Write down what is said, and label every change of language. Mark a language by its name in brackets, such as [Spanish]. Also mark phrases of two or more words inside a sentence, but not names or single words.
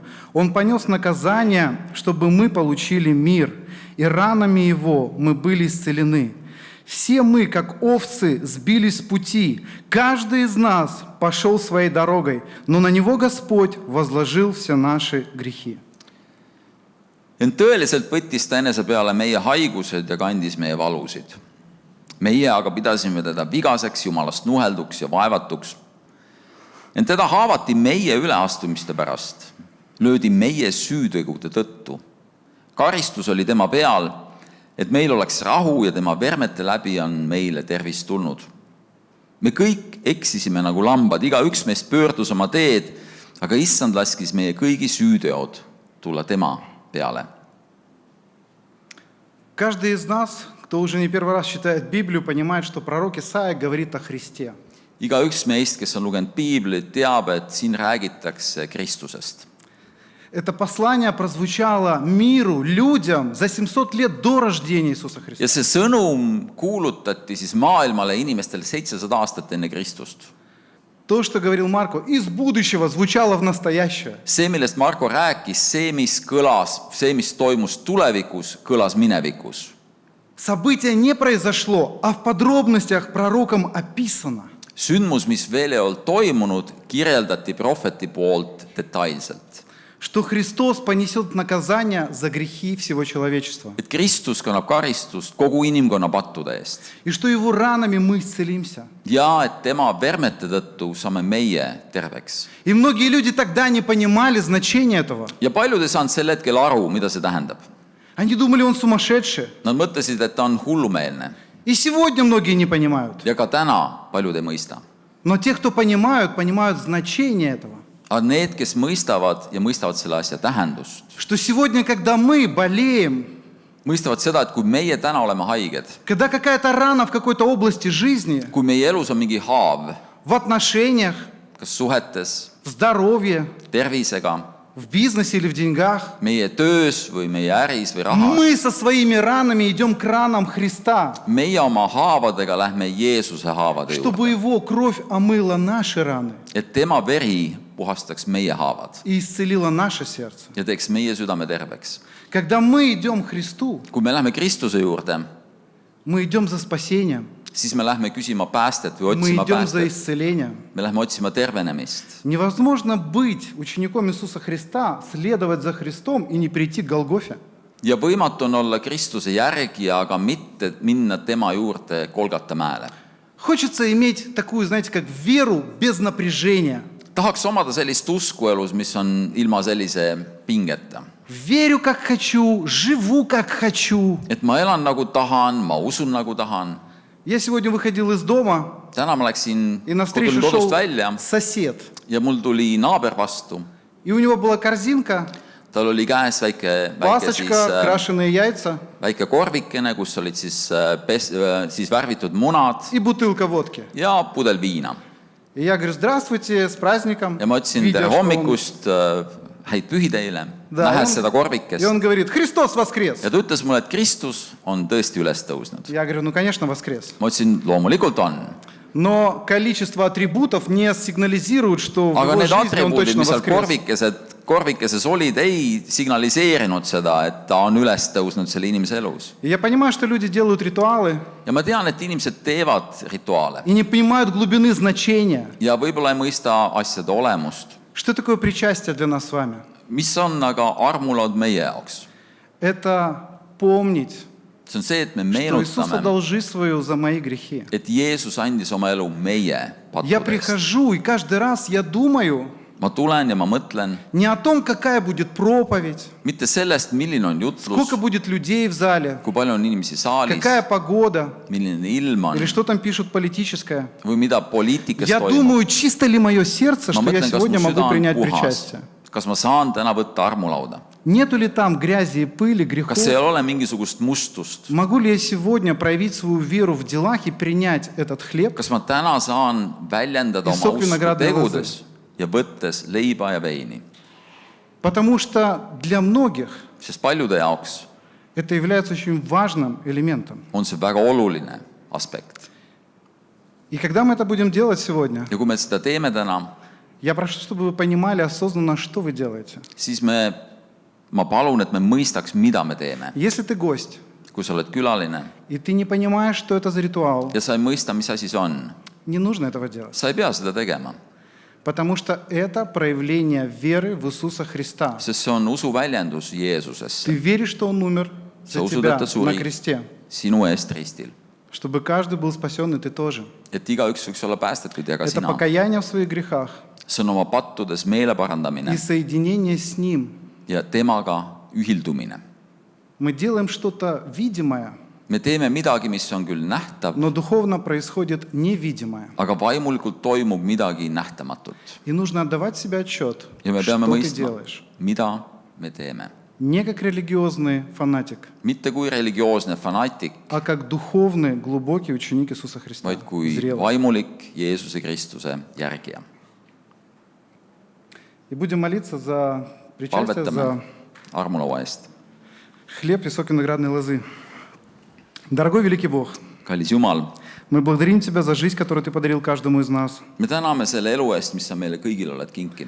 [Russian] Он понес наказание, чтобы мы получили мир, и ранами Его мы были исцелены. Все мы, как овцы, сбились с пути, каждый из нас пошел своей дорогой, но на Него Господь возложил все наши грехи». [Estonian] Ent tõeliselt võttis ta enese peale meie haigused ja kandis meie valusid. Meie aga pidasime teda vigaseks, Jumalast nuhelduks ja vaevatuks. Ent teda haavati meie üleastumiste pärast, löödi meie süütegude tõttu. Karistus oli tema peal, et meil oleks rahu ja tema vermete läbi on meile tervis tulnud. Me kõik eksisime nagu lambad, igaüks meist pöördus oma teed, aga Issand laskis meie kõigi süüteod tulla tema peale. [Russian] Каждый из нас, кто уже не первый раз читает Библию, понимает, что пророк Исаия говорит о Христе. [Estonian] Igaüks meist, kes on lugenud Piiblit, teab, et siin räägitakse Kristusest. [Russian] Это послание прозвучало миру, людям за 700 лет до рождения Иисуса Христа. [Estonian] Ja see sõnum kuulutati siis maailmale inimestel 700 aastat enne Kristust. [Russian] То, что говорил Марко, из будущего звучало в настоящее. [Estonian] See, millest Marko rääkis, see, mis kõlas, see, mis toimus tulevikus, kõlas minevikus. [Russian] Событие не произошло, а в подробностях пророком описано. [Estonian] Sündmus, mis veel ei olnud toimunud, kirjeldati prohveti poolt detailselt. [Russian] Что Христос понесет наказание за грехи всего человечества. [Estonian] Et Kristus kannab karistust kogu inimkonna pattude eest. [Russian] И что Его ранами мы исцелимся. [Estonian] Ja et tema vermete tõttu saame meie terveks. [Russian] И многие люди тогда не понимали значения этого. [Estonian] Ja paljud ei saanud sel hetkel aru, mida see tähendab. [Russian] Они думали, он сумасшедший. [Estonian] Nad mõtlesid, et ta on hullumeelne. [Russian] И сегодня многие не понимают. [Estonian] Ja ka täna paljud ei mõista. [Russian] Но те, кто понимают, понимают значение этого. [Estonian] Aga need, kes mõistavad ja mõistavad selle asja tähendust, [Russian] Что сегодня, когда мы болеем, [Estonian] mõistavad seda, et kui meie täna oleme haiged, [Russian] когда какая-то рана в какой-то области жизни, [Estonian] kui meie elus on mingi haav, [Russian] в отношениях, [Estonian] kas suhetes, [Russian] в здоровье, [Estonian] tervisega, [Russian] в бизнесе или в деньгах, [Estonian] meie töös või meie äris või rahas, [Russian] мы со своими ранами идем к ранам Христа, [Estonian] meie oma haavadega lähme Jeesuse haavade [Russian] чтобы [Estonian] juurde, [Russian] Его кровь омыла наши раны [Estonian] et tema veri puhastaks meie haavad [Russian] и исцелила наше сердце. [Estonian] ja teeks meie südame terveks. [Russian] Когда мы идем к Христу, [Estonian] Kui me lähme Kristuse juurde, [Russian] мы идем за спасением, [Estonian] siis me lähme küsima päästet või [Russian] мы [Estonian] otsima [Russian] идем за [Estonian] päästet. [Russian] исцелением. [Estonian] Me lähme otsima tervenemist. [Russian] Невозможно быть учеником Иисуса Христа, следовать за Христом и не прийти к Голгофе. [Estonian] Ja võimatu on olla Kristuse järgija, aga mitte minna tema juurde Kolgata mäele. [Russian] Хочется иметь такую, знаете, как веру без напряжения. [Estonian] Tahaks omada sellist uskuelus, mis on ilma sellise pingeta. [Russian] Верю, как хочу, живу, как хочу. [Estonian] Et ma elan nagu tahan, ma usun nagu tahan. [Russian] Я сегодня выходил из дома, [Estonian] Täna ma läksin [Russian] и навстречу [Estonian] kodust [Russian] шел [Estonian] välja [Russian] сосед. [Estonian] ja mul tuli naaber vastu. [Russian] И у него была корзинка, [Estonian] Tal oli käes [Russian] пасочка, крашеные яйца [Estonian] väike korvikene, kus olid siis värvitud munad [Russian] и бутылка водки. [Estonian] ja pudel viina. [Russian] И я говорю, здравствуйте, с праздником. [Estonian] Ja ma ütlesin [Russian] Видя, [Estonian] tere [Russian] что он- [Estonian] hommikust, häid pühi teile, [Russian] Да, [Estonian] nähes [Russian] и [Estonian] seda [Russian] он [Estonian] korvikest. [Russian] говорит, Христос воскрес. [Estonian] Ja ta ütles mulle, et Kristus on tõesti üles tõusnud. [Russian] Я говорю, ну, конечно, воскрес. [Estonian] Ma ütlesin, loomulikult on. [Russian] Но количество атрибутов не сигнализирует, что в [Estonian] aga [Russian] его [Estonian] need [Russian] жизни он [Estonian] atribuudid, [Russian] точно [Estonian] mis seal [Russian] воскрес. [Estonian] korvikeses olid, ei signaliseerinud seda, et ta on üles tõusnud selle inimese elus. [Russian] И я понимаю, что люди делают ритуалы [Estonian] Ja ma tean, et inimesed teevad rituaale [Russian] и не понимают глубины значения. [Estonian] ja võib-olla ei mõista asjade olemust. [Russian] Что такое причастие для нас с вами? [Estonian] Mis on aga armulaud meie jaoks? [Russian] Это помнить, [Estonian] See on see, et me [Russian] что Иисус [Estonian] meenutame, [Russian] отдал жизнь свою за мои грехи. [Estonian] et Jeesus andis oma elu meie [Russian] Я [Estonian] pattudest. [Russian] прихожу, и каждый раз я думаю [Estonian] Ma tulen ja ma mõtlen [Russian] не о том, какая будет проповедь, [Estonian] mitte sellest, milline on jutlus, [Russian] сколько будет людей в зале, [Estonian] kui palju on inimesi saalis, [Russian] какая погода, [Estonian] milline ilm on [Russian] или что там пишут политическое. [Estonian] või mida poliitikas [Russian] Я [Estonian] toimub. [Russian] думаю, чисто ли мое сердце, [Estonian] Ma [Russian] что я [Estonian] mõtlen, kas mu [Russian] сегодня могу [Estonian] süda on [Russian] принять [Estonian] puhas, [Russian] причастие. [Estonian] kas ma saan täna võtta armulauda. [Russian] Нету ли там грязи и пыли, грехов? [Estonian] Kas ei ole mingisugust mustust? [Russian] Могу ли я сегодня проявить свою веру в делах и принять этот хлеб? [Estonian] Kas ma täna saan väljendada Ja oma [Russian] sok [Estonian] usku [Russian] vinogradne [Estonian] tegudes ja võttes leiba ja veini? [Russian] Потому что для многих [Estonian] Sest paljude jaoks [Russian] это является очень важным элементом. [Estonian] on see väga oluline aspekt. [Russian] И когда мы это будем делать сегодня, [Estonian] Ja kui me seda teeme täna, [Russian] я прошу, чтобы вы понимали осознанно, что вы делаете. [Estonian] siis ma palun, et me mõistaks, mida me teeme. [Russian] Если ты гость, [Estonian] Kui sa oled külaline [Russian] и ты не понимаешь, что это за ритуал, [Estonian] ja sa ei mõista, mis asi see on, [Russian] не нужно этого делать. [Estonian] sa ei pea seda tegema, [Russian] Потому что это проявление веры в Иисуса Христа. [Estonian] sest see on usu väljendus [Russian] Ты [Estonian] Jeesusesse, [Russian] веришь, что Он умер за [Estonian] Sa usud, [Russian] тебя [Estonian] et ta suri. [Russian] на кресте, [Estonian] sinu eest ristil. [Russian] чтобы каждый был спасен, и ты тоже. [Estonian] Et igaüks võiks olla päästetud ja ka [Russian] Это [Estonian] sina. [Russian] покаяние в своих грехах [Estonian] See on oma pattudes meele parandamine [Russian] и соединение с Ним. [Estonian] ja temaga ühildumine. [Russian] Мы делаем что-то видимое, [Estonian] Me teeme midagi, mis on küll nähtav, [Russian] но духовно происходит невидимое. [Estonian] aga vaimulikult toimub midagi nähtamatut. [Russian] И нужно отдавать себе отчет, [Estonian] Ja me [Russian] что [Estonian] peame [Russian] ты [Estonian] mõistma, [Russian] делаешь. [Estonian] mida me teeme. [Russian] Не как религиозный фанатик, [Estonian] Mitte kui religioosne fanaatik, [Russian] а как духовный, глубокий ученик Иисуса Христа. [Estonian] vaid kui [Russian] Зрелый. [Estonian] vaimulik Jeesuse Kristuse järgija. [Russian] И будем молиться за причастие, [Estonian] Palvetame [Russian] за [Estonian] armulaua eest. [Russian] хлеб и сок виноградной лозы. Дорогой великий Бог, [Estonian] Kallis Jumal, [Russian] мы благодарим Тебя за жизнь, которую Ты подарил каждому из нас. [Estonian] me täname selle elu eest, mis sa meile kõigile oled kinkinud.